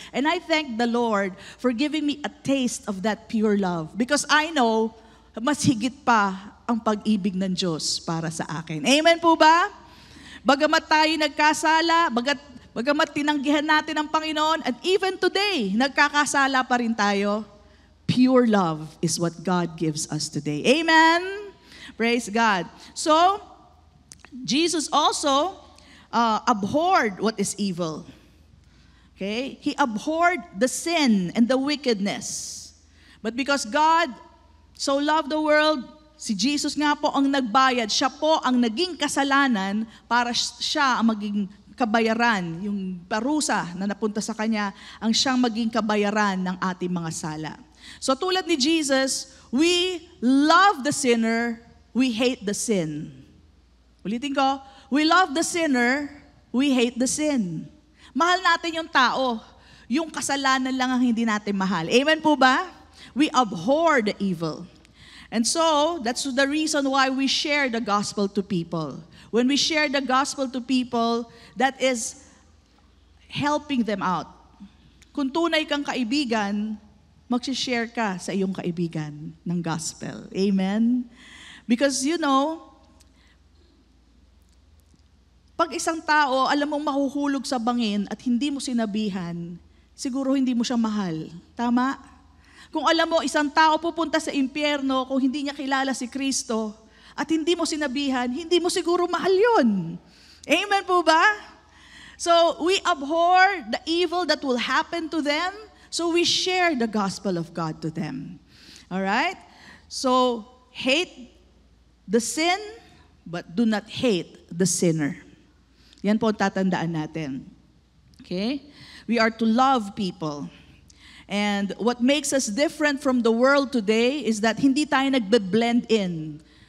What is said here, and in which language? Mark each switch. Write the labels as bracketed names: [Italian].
[English] And I thank the Lord for giving me a taste of that pure love. Because I know, [Filipino] mas higit pa ang pag-ibig ng Diyos para sa akin. Amen po ba? Bagamat tayo nagkasala, bagamat tinanggihan natin ang Panginoon, [English] and even today, [Filipino] nagkakasala pa rin tayo, [English] pure love is what God gives us today. [Filipino] Amen? Praise God. [English] So, Jesus also abhorred what is evil. Okay? He abhorred the sin and the wickedness. But because God so loved the world, [Filipino] si Jesus nga po ang nagbayad. Siya po ang naging kasalanan para siya ang maging kabayaran. Yung parusa na napunta sa Kanya, ang siyang maging kabayaran ng ating mga sala. [English] So tulad ni Jesus, we love the sinner, we hate the sin. [Filipino] Ulitin ko, [English] we love the sinner, we hate the sin. [Filipino] Mahal natin yung tao. Yung kasalanan lang ang hindi natin mahal. Amen po ba? [English] We abhor the evil. And so, that's the reason why we share the gospel to people. When we share the gospel to people, that is helping them out. [Filipino] Kung tunay kang kaibigan, mag-share ka sa iyong kaibigan ng gospel. Amen? Because pag isang tao, alam mong mahuhulog sa bangin at hindi mo sinabihan, siguro hindi mo siya mahal. Tama? Kung alam mo, isang tao pupunta sa impyerno kung hindi niya kilala si Kristo at hindi mo sinabihan, hindi mo siguro mahal yun. Amen po ba? [English] So, we abhor the evil that will happen to them, so we share the gospel of God to them. Alright? So, hate the sin, but do not hate the sinner. [Filipino] Yan po ang tatandaan natin. [English] Okay? We are to love people. And what makes us different from the world today is that [Filipino] hindi tayo nagbe-blend in.